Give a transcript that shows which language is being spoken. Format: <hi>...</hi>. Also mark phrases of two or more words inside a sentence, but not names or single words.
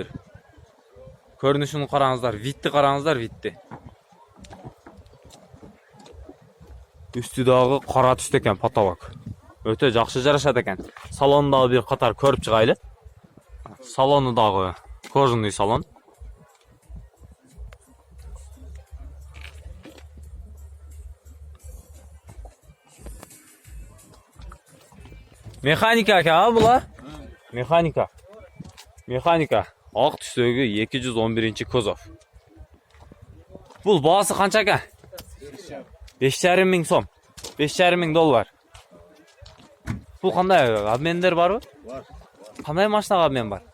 <ky>Көрүнүшүн караңыздар, витти караңыздар, витти. Үстү дагы кара түстө экен, потолок. Өтө жакшы жарашат экен. Салондагы бир катар көрүп чыгайлы. Салону дагы</ky> <ru>кожаный салон.</ru> <uz>Mexanika ekan bular. Mexanika.</uz> <ky>Ак түстөгү 211 кузов. Бул баасы канча экен? 5,5 миң сом. 5,5 миң доллар. Бул кандай обмендер барбы? Бар. Кандай машинага обмен бар?</ky>